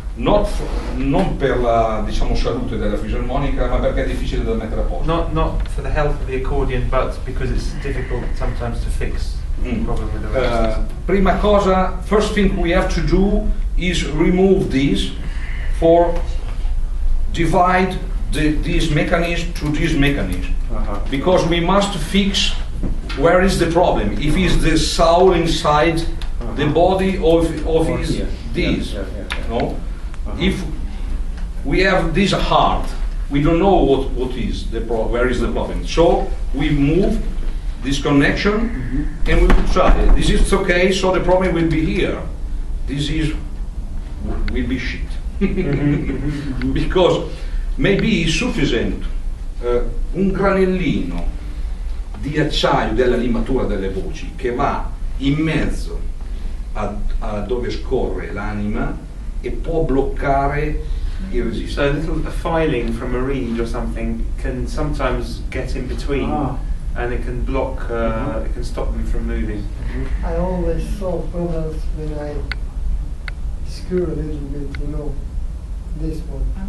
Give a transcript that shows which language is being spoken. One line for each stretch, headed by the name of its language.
Italian: Non per la salute della fisarmonica, ma perché è difficile da mettere a posto.
English: Not for the health of the accordion, but because it's difficult sometimes to fix. Problem with the registers.
Italian: Prima cosa,
English: first thing we have to do is remove these for divide this mechanism to this mechanism, because we must fix where is the problem. If it's the soul inside the body of is this, no? If we have this heart, we don't know what is where is the problem. So we move this connection and we will try. This is okay, so the problem will be here. this will be shit. Because maybe is sufficient
Italian: un granellino di acciaio della limatura delle voci che va in mezzo a dove scorre l'anima e può bloccare il resistore.
English: So a filing from a reed or something can sometimes get in between, and it can block, it can stop them from moving. I always solve problems when I screw a little bit, you know, this one.